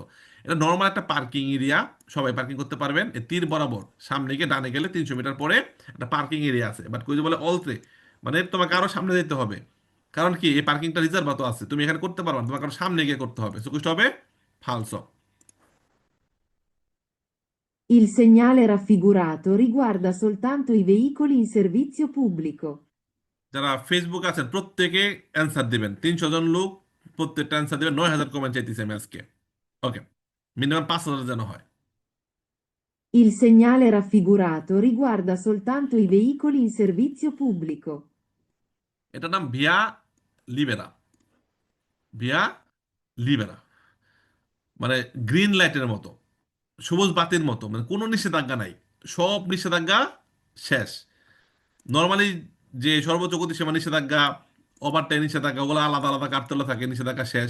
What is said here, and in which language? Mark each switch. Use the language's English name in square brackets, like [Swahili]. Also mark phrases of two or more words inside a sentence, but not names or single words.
[Bangla] এটা নর্মাল একটা পার্কিং এরিয়া, সবাই পার্কিং করতে পারবেন। এই তীর বরাবর সামনে গিয়ে ডানে গেলে 300 মিটার পরে একটা পার্কিং এরিয়া আছে, বাট কই যে বলে অলত্রে, মানে তোমাকে আরো সামনে যেতে হবে। কারণ কি এই পার্কিংটা রিজার্ভ তো আছে, তুমি এখানে করতে পারবে না, তোমাকে আরো সামনে গিয়ে করতে হবে। সো কুষ্ট হবে ফালসো। [Italian] Il segnale raffigurato riguarda soltanto i veicoli in servizio pubblico. [Bangla] যারা ফেসবুক আছেন প্রত্যেকে অ্যান্সার দিবেন, 300 জন লোক, প্রত্যেকটা অ্যান্সার দিবেন। 9,000 কমেন্ট চাইতেছি আমি আজকে। ওকে, মিনিমাম 5,000 যেন হয়। [Italian] Il segnale raffigurato riguarda soltanto i veicoli in servizio pubblico. [Bangla] এটার নাম [Italian] ভিয়া লিবেরা, ভিয়া লিবেরা, [Bangla] মানে গ্রিন লাইটের মতো, সবুজ বাতির মতো, মানে কোনো নিষেধাজ্ঞা নাই, সব নিষেধাজ্ঞা শেষ। নর্মালি যে সর্বোচ্চ গতিসীমা নিষেধাজ্ঞা, ওভারটাইম নিষেধাজ্ঞা, ওগুলো আলাদা আলাদা কার্তেলে থাকে, নিষেধাজ্ঞা শেষ।